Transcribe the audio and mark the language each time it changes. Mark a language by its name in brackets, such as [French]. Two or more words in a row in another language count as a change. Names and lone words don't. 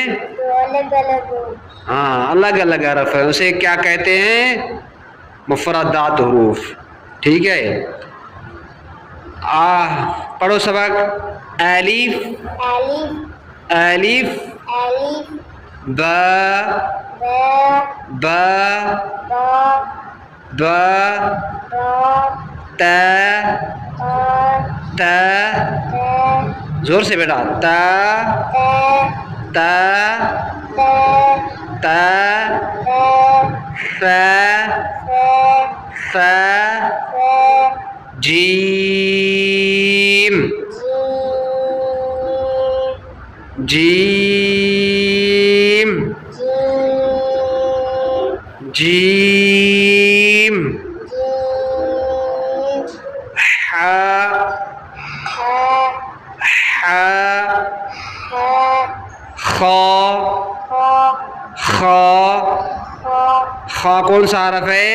[Urdu] جو الگ الگ ہو۔ ہاں، الگ الگ حرف ہے، اسے کیا کہتے ہیں؟ مفردات حروف، ٹھیک ہے؟ پڑھو سبق۔ الف الف الف الف با با با با با با تا تا تا تا زور سے بیٹا، تا تا تا تا تا فا فا جیم جیم جیم حا حا خا خا خا کون سا حرف ہے؟